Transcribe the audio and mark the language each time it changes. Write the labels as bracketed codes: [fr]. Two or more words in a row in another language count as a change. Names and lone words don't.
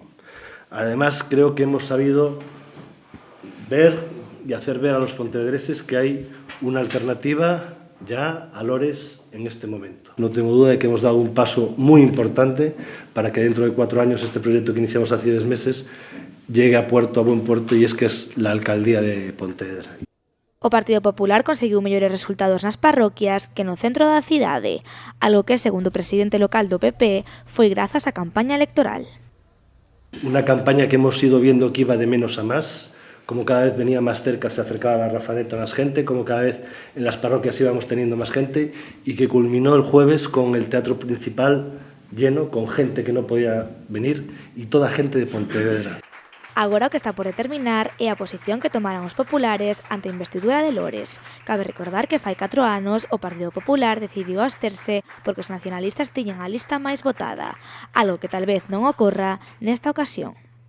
[es] Además, creo que hemos sabido ver y hacer ver a los pontevedreses que hay una alternativa ya a Lores en este momento. No tengo duda de que hemos dado un paso muy importante para que dentro de 4 años este proyecto que iniciamos hace 10 meses llegue a buen puerto y es que es la alcaldía de Pontevedra. [gl] O Partido Popular conseguiu mellores resultados nas parroquias que no centro da cidade, algo que, segundo o presidente local do PP, foi grazas á campaña electoral. [es] Una campaña que hemos ido viendo que iba de menos a más, como cada vez venía más cerca, se acercaba la Rafaneta más gente, como cada vez en las parroquias íbamos teniendo más gente y que culminó el jueves con el teatro principal lleno, con gente que no podía venir y toda gente de Pontevedra. [gl] Agora o que está por determinar é a posición que tomaran os populares ante a investidura de Lores. Cabe recordar que fai 4 anos o Partido Popular decidiu absterse porque os nacionalistas tiñan a lista máis votada, algo que tal vez non ocorra nesta ocasión.